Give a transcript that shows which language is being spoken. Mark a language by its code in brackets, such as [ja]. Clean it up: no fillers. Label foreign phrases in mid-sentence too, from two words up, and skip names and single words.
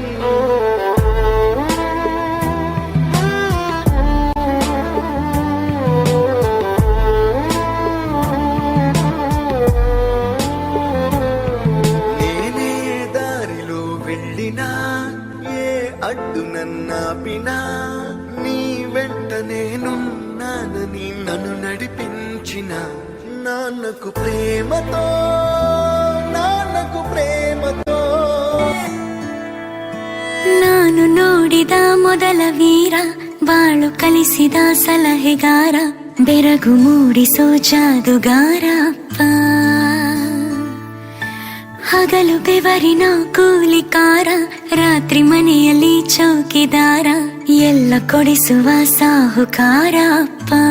[te] నేనే దారిలో వెళ్ళినా, ఏ అడ్డు నన్నాపినా, నీ వెంట నేనున్నానని నన్ను నడిపించిన నాన్నకు ప్రేమతో [kn] ನಾನು ನೋಡಿದ ಮೊದಲ ವೀರ, ಬಾಳು ಕಲಿಸಿದ ಸಲಹೆಗಾರ, ಬೆರಗು ಮೂಡಿಸೋ ಜಾದುಗಾರ ಅಪ್ಪ. ಹಗಲು ಬೆವರಿನ ಕೂಲಿಕಾರ, ರಾತ್ರಿ ಮನೆಯಲ್ಲಿ ಚೌಕಿದಾರ, ಎಲ್ಲ ಕೊಡಿಸುವ ಸಾಹುಕಾರ ಅಪ್ಪ.